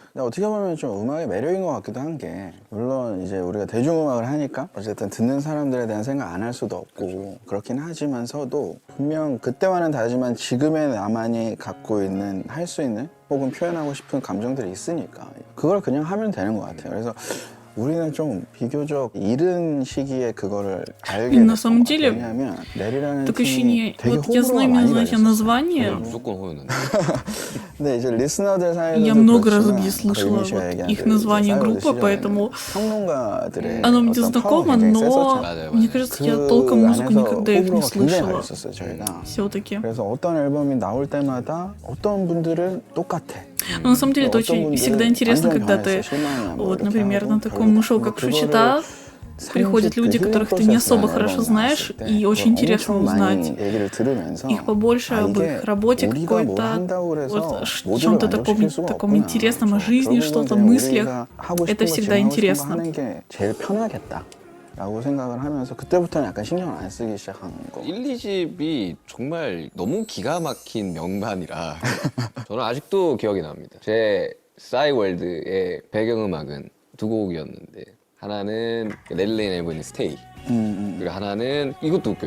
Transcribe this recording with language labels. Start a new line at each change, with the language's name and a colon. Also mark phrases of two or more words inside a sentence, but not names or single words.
Korean: 근데 어떻게 보면 좀 음악의 매력인 것 같기도 한 게 물론 이제 우리가 대중음악을 하니까 어쨌든 듣는 사람들에 대한 생각 안 할 수도 없고 그렇긴 하지만서도 분명 그때와는 다르지만 지금의 나만이 갖고 있는 할 수 있는 혹은 표현하고 싶은 감정들이 있으니까 그걸 그냥 하면 되는 것 같아요. 그래서 우리는 좀 비교적 이른 시기에 그거를 알게
Russian: На
Korean: 됐던
Russian: самом
Korean: 것
Russian: деле,
Korean: 같아요. 왜냐하면 넬이라는
Russian: Так
Korean: 팀이
Russian: ощущение,
Korean: 되게
Russian: вот я
Korean: 호불호가
Russian: знаю именно,
Korean: 많이
Russian: знаете,
Korean: 갈렸었어요.
Russian: название.
Korean: 무조건 호였는데. 근데 이제 리스너들 사이에서도
Russian: Я много раз
Korean: 그렇지만
Russian: где слышала
Korean: 이미 씨가
Russian: вот
Korean: 얘기한
Russian: их
Korean: 그
Russian: название
Korean: 싸이월드
Russian: группы,
Korean: 시절에는
Russian: поэтому
Korean: 평론가들의
Russian: оно мне
Korean: 어떤 파워가
Russian: знакомо,
Korean: 굉장히
Russian: но
Korean: 셌었죠. 맞아요,
Russian: мне
Korean: 맞아요.
Russian: кажется,
Korean: 그
Russian: я толком музыку
Korean: 안에서
Russian: никогда их не
Korean: 호불호가 굉장히
Russian: слышала.
Korean: 갈렸었어요 저희가.
Russian: Все-таки.
Korean: 그래서 어떤 앨범이 나올 때마다 어떤 분들은 똑같아.
Russian: Но на самом деле это
Korean: 어떤
Russian: очень
Korean: 분들은
Russian: всегда интересно,
Korean: 완전
Russian: когда
Korean: 변했어,
Russian: ты,
Korean: 실망이야, 뭐
Russian: вот,
Korean: 이렇게
Russian: например,
Korean: 하고
Russian: на таком
Korean: 별로다.
Russian: шоу,
Korean: 근데
Russian: как
Korean: 그거를
Russian: Шучита, приходят
Korean: 그
Russian: люди,
Korean: 힐링
Russian: которых ты не особо
Korean: 프로세스라는
Russian: хорошо
Korean: 앨범이
Russian: знаешь,
Korean: 나왔을 때
Russian: и очень интересно
Korean: 엄청 많이
Russian: узнать
Korean: 얘기를 들으면서
Russian: их побольше об
Korean: 이게
Russian: их работе
Korean: 우리가 뭘
Russian: какой-то,
Korean: 한다고 그래서
Russian: вот,
Korean: 모두를
Russian: чем-то
Korean: 만족시킬 수가
Russian: таком
Korean: 없구나.
Russian: интересном о жизни,
Korean: 결국은
Russian: что-то,
Korean: 그냥
Russian: мыслях.
Korean: 우리가 하고 싶은
Russian: Это
Korean: 거,
Russian: всегда
Korean: 지금 하고 싶은 거
Russian: интересно.
Korean: 하는 게 제일 편하겠다 라고 생각을 하면서 그때부터는 약간 신경을 안 쓰기 시작한 거. 1, 2집이 정말 너무 기가 막힌 명반이라 저는 아직도 기억이 납니다. 제 싸이월드의 배경음악은 두 곡이었는데 하나는 레딜레인 앨범의 스테이 그리고 하나는 이것도 웃겨요.